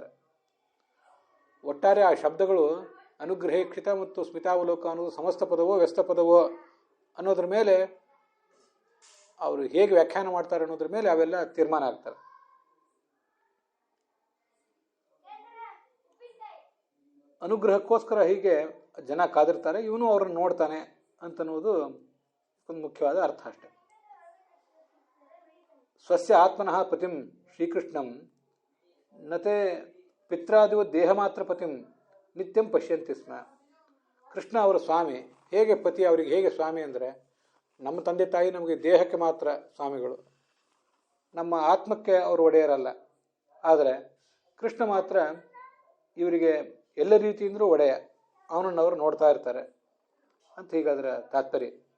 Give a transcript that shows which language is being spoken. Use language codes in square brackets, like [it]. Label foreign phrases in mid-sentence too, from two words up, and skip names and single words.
[kn] ಒಟ್ಟಾರೆ ಆ ಶಬ್ದಗಳು ಅನುಗ್ರಹೇಕ್ಷಿತ ಮತ್ತು ಸ್ಮಿತಾವಲೋಕ ಅನ್ನೋದು ಸಮಸ್ತ ಪದವೋ ವ್ಯಸ್ತ ಪದವೋ ಅನ್ನೋದ್ರ ಮೇಲೆ, ಅವರು ಹೇಗೆ ವ್ಯಾಖ್ಯಾನ ಮಾಡ್ತಾರೆ ಅನ್ನೋದ್ರ ಮೇಲೆ ಅವೆಲ್ಲ ತೀರ್ಮಾನ ಆಗ್ತಾರೆ. ಅನುಗ್ರಹಕ್ಕೋಸ್ಕರ ಹೀಗೆ ಜನ ಕಾದಿರ್ತಾರೆ, ಇವನು ಅವ್ರನ್ನ ನೋಡ್ತಾನೆ ಅಂತನ್ನುವುದು ಒಂದು ಮುಖ್ಯವಾದ ಅರ್ಥ ಅಷ್ಟೆ. [sa] ಸ್ವಸ್ಯ ಆತ್ಮನಃ ಪತಿಂ ಶ್ರೀಕೃಷ್ಣಂ ನತೆ ಪಿತ್ರಾದಿವ ದೇಹ ಮಾತ್ರ ಪತಿಂ ನಿತ್ಯಂ ಪಶ್ಯಂತಿ ಸ್ಮ. [kn] ಕೃಷ್ಣ ಅವರ ಸ್ವಾಮಿ, ಹೇಗೆ ಪತಿ ಅವರಿಗೆ ಹೇಗೆ ಸ್ವಾಮಿ ಅಂದರೆ, ನಮ್ಮ ತಂದೆ ತಾಯಿ ನಮಗೆ ದೇಹಕ್ಕೆ ಮಾತ್ರ ಸ್ವಾಮಿಗಳು, ನಮ್ಮ ಆತ್ಮಕ್ಕೆ ಅವರು ಒಡೆಯರಲ್ಲ. ಆದರೆ ಕೃಷ್ಣ ಮಾತ್ರ ಇವರಿಗೆ ಎಲ್ಲ ರೀತಿಯಿಂದಲೂ ಒಡೆಯ, ಅವನನ್ನು ಅವರು ನೋಡ್ತಾ ಇರ್ತಾರೆ ಅಂತ ಹೀಗಾದ್ರೆ ತಾತ್ಪರ್ಯ.